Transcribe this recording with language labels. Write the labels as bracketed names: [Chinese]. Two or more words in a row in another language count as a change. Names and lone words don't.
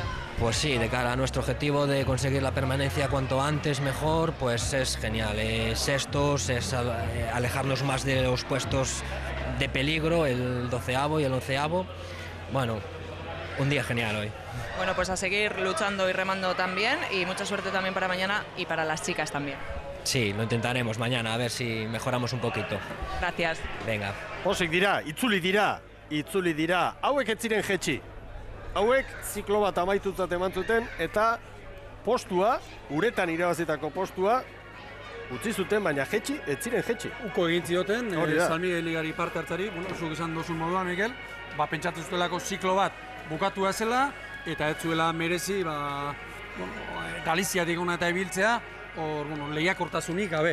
[Spanish] Pues sí, de cara a nuestro objetivo de conseguir la permanencia cuanto antes mejor, pues es genial, sextos, es alejarnos más de los puestos de peligro, el 12º y el 11º, bueno, un día genial hoy. Bueno, pues a seguir luchando y remando también y mucha suerte también para mañana y para las chicas también. Sí, lo intentaremos mañana, a ver si mejoramos un poquito. Gracias. Venga. [Basque] Posik dira, itzuli dira. Hauek ez ziren jetxi. Hauek ziklo bat amaitutzat eman zuten eta postua, uretan irabazitako postua, utzi zuten, baina jetxi, ez ziren jetxi. Uko egin zioten, San Miguel Ligari parte hartzari, zuk esan dozun moduan, Mikel, pentsatu zutelako ziklo bat bukatua zela, eta ez zuela merezi, Galiziatik ona eta ibiltzea, lehiakortasunik gabe.